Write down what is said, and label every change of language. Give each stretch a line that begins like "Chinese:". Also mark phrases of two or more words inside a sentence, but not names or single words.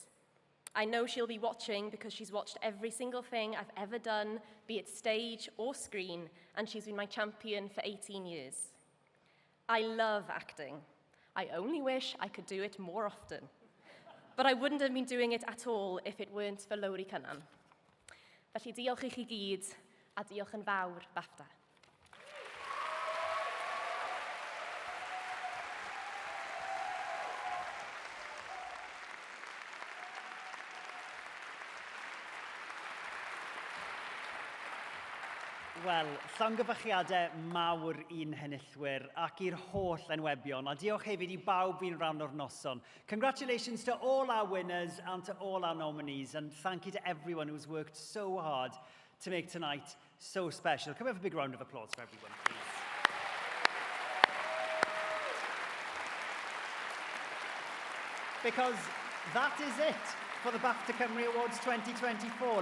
English: I know she'll be watching because she's watched every single thing I've ever done, be it stage or screen, and she's been my champion for 18 years. I love acting. I only wish I could do it more often. But I wouldn't have been doing it at all if it weren't for Lowri Cynnan.
Welsh: Felly diolch i chi gyd, a diolch yn fawr, BAFTA. Wel, llongyfachiadau mawr i'n henillwyr ac i'r holl enwebion, a diolch hefyd i bawb i'n rhan o'r noson.
English: Congratulations to all our winners and to all our nominees, and thank you to everyone who's worked so hard to make tonight so special. Can we have a big round of applause for everyone, please? Because that is it for the BAFTA Cymru Awards 2024.